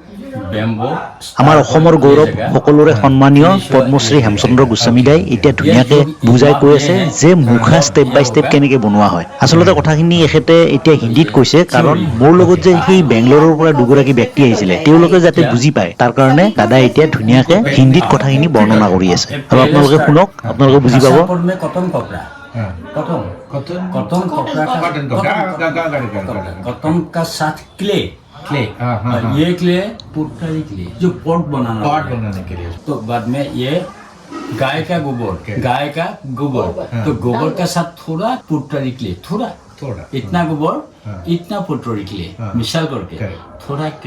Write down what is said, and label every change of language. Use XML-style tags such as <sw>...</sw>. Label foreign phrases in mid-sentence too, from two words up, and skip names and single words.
<as>আমাৰ অসমৰ গৌৰৱ সকলোৰে সন্মানীয় পদ্মশ্ৰী হেমচন্দ্ৰ গোস্বামী দাই এতিয়া ধুনীয়াকৈ বুজাই কৈ আছে যে মুখা</as> <en>step by step</en> <as>কেনেকৈ বনোৱা হয় আচলতে কথাখিনি এখেতে এতিয়া হিন্দীত কৈছে কাৰণ মোৰ লগত যে সেই বেংগলোৰৰ পৰা দুগৰাকী ব্যক্তি আহিছিলে তেওঁলোকে যাতে বুজি পায় তাৰ কাৰণে দাদাই এতিয়া ধুনীয়াকৈ হিন্দীত কথাখিনি বৰ্ণনা কৰি আছে আৰু আপোনালোকে শুনক আপোনালোকে বুজি পাব</as> <hi>कॉटन का साथ क्ले ये क्ले</hi> <en>pottery clay</en> <hi>जो पॉट बनाने के लिए तो बाद में ये गाय का गोबर तो गोबर का साथ थोड़ा</hi> <en>pottery clay</en> <hi>थोड़ा इतना गोबर इतना</hi> <en>pottery clay</en> <hi>मिसाल करके थोड़ा</hi>